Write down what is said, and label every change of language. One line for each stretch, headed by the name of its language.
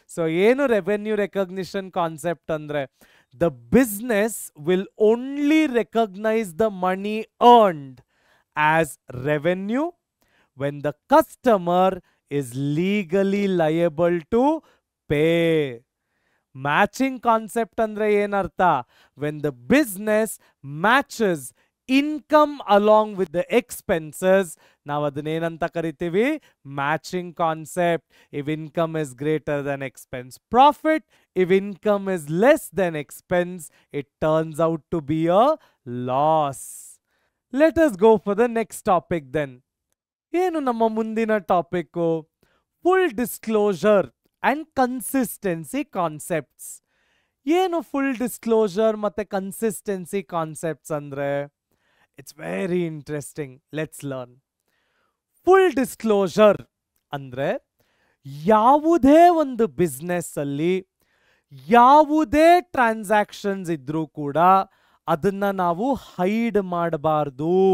English: So ಏನು revenue recognition concept ಅಂದ್ರೆ, the business will only recognise the money earned as revenue when the customer is legally liable to pay. Matching concept
Kannada: andre ಏನರ್ಥ?
English: When the business matches income along with the expenses,
Kannada: ನಾವು ಅದನ್ನೇನಂತ ಕರಿತೀವಿ?
English: Matching concept. If income is greater than expense, profit. If income is less than expense, it turns out to be a loss. Let us go for the next topic then.
Kannada: ಏನು ನಮ್ಮ ಮುಂದಿನ topic?
English: Full disclosure and consistency concepts.
Kannada: ಏನು full disclosure ಮತ್ತೆ consistency concepts ಅಂದ್ರೆ?
English: It's very interesting. Let's learn.
Kannada: Full disclosure ಅಂದ್ರೆ, ಯಾವುದೇ ಒಂದು business ಅಲ್ಲಿ ಯಾವುದೇ ಟ್ರಾನ್ಸಾಕ್ಷನ್ಸ್ ಇದ್ರೂ ಕೂಡ ಅದನ್ನ ನಾವು ಹೈಡ್ ಮಾಡಬಾರ್ದು.